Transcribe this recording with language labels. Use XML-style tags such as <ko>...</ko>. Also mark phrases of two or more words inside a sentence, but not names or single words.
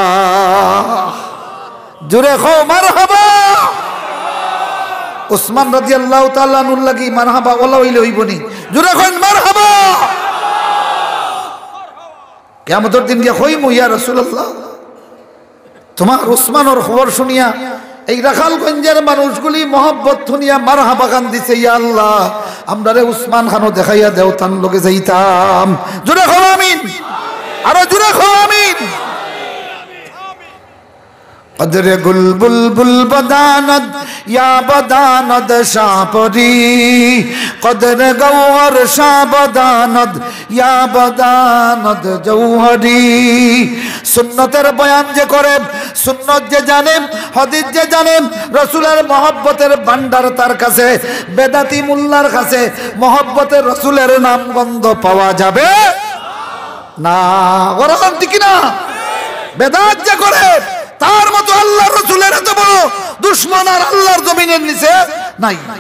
<syl>জোরে কও মারহাবা উসমান</syl> <ar>رضي الله تعالى عنه</ar> <syl>লাগি মারহাবা ওলা হইলে হইবনি জোরে কইন মারহাবা কিয়ামতের দিন গিয়া কইমু</syl> <ar>يا رسول الله</ar> <syl>তোমার উসমানের খবর শুনিয়া এই রাখালগঞ্জের মানুষগুলি মহব্বত শুনিয়া মারহাবা গান দিছে</syl> <ar>يا الله</ar> <syl>আমরারে উসমান খানও দেখাইয়া দেও তান লগে যাইতাম জোরে কও আমিন আরো জোরে কও আমিন</syl> <fa>قدر گل بلبل بداند یا بداند شاپری قدر گوهر شا بداند یا بداند جوہری</fa> <bn>সুন্নতের বয়ান যে করে সুন্নত যে জানে হাদিস যে জানে রাসূলের মহব্বতের ভান্ডার তার কাছে বেদাতি মোল্লার কাছে মহব্বতের রাসূলের নাম গন্ধ পাওয়া যাবে না ওরকম ঠিক না বেদাত যে করে তার মতো আল্লাহর রাসূলের এত বড় দুশমন আর আল্লাহর জমিনের নিচে নাই</bn>